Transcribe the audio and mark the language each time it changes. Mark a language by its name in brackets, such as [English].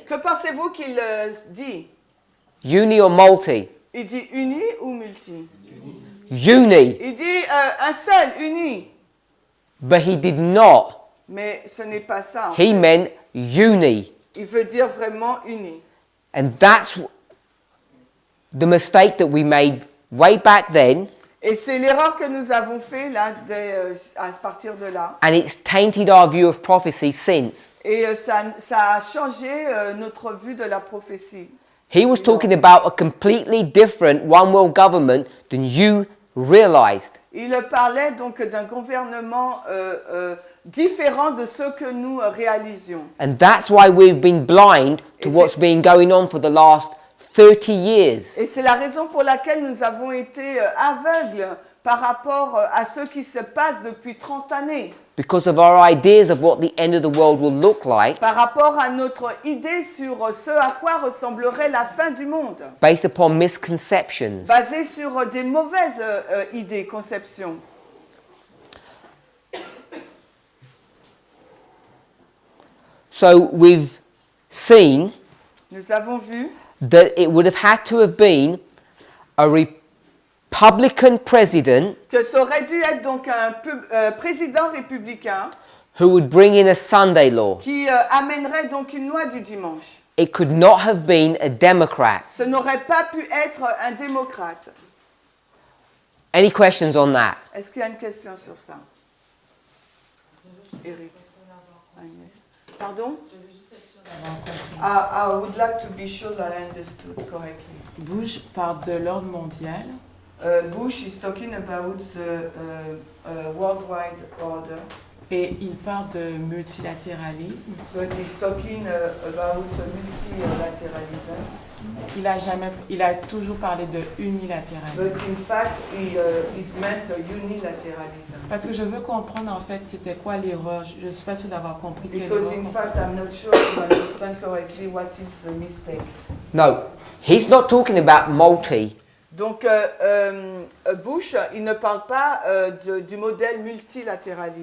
[French] que pensez-vous qu'il dit? [English] Uni or multi? [French] Il dit uni ou multi? [English] Uni. [French] Il dit un seul, uni. [English] But he did not. [French] Mais ce n'est pas ça. [English] He meant uni. [French] Il veut dire vraiment uni. [English] And that's the mistake that we made way back then, [French] Et c'est l'erreur que nous avons fait là, à partir de là. [English] and it's tainted our view of prophecy since. [French] Et ça a changé notre vue de la prophétie. [English] He was talking about a completely different one world government than you realized. [French] Il parlait donc d'un gouvernement différent de ce que nous réalisions. [English] And that's why we've been blind to what's been going on for the last 30 years. [French] Et c'est la raison pour laquelle nous avons été aveugles par rapport à ce qui se passe depuis 30 années. [English] Because of our ideas of what the end of the world will look like, [French] Par rapport à notre idée sur ce à quoi ressemblerait la fin du monde. [English] based upon misconceptions. [French] Basée sur des mauvaises idées, conceptions. [English] So we've seen [French] Nous avons vu [English] that it would have had to have been a Republican president [French] que ça aurait dû être donc un président républicain [English] who would bring in a Sunday law. [French] qui amènerait donc une loi du dimanche. [English] It could not have been a Democrat. [French] Ce n'aurait pas pu être un démocrate. [English] Any questions on that? [French] Est-ce qu'il y a une question sur ça? Eric. Agnès. Pardon? [English] I would like to be sure that I understood correctly. [French] Bush parle de l'ordre mondial [English] Bush is talking about the worldwide order, [French] et il parle de multilatéralisme. [English] but he's talking about multilateralism. [French] Il a toujours parlé de unilatéralisme. [English] But in fact, he's meant unilateralism. [French] Parce que je veux comprendre en fait c'était quoi l'erreur. Je ne suis pas sûre d'avoir compris quelle [English] Because [French] erreur. [English] in fact, I'm not sure to understand correctly what is the mistake. No, he's not talking about multi. [French] Donc, Bush, il ne parle pas du modèle multilatéraliste.